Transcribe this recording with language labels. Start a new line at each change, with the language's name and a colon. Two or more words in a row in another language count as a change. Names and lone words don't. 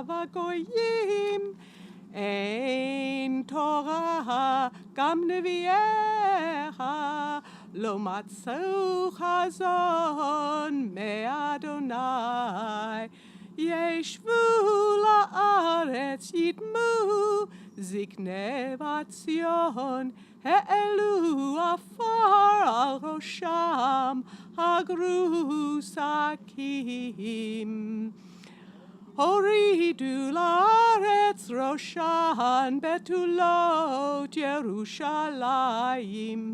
Hebrew: בגוים אין תורה גם נביאיה לא מצאו חזון מיהוה ישבו לארץ ידמו זקני בת ציון העלו עפר על ראשם חגרו שקים הורידו לארץ ראשן בתולות ירושלים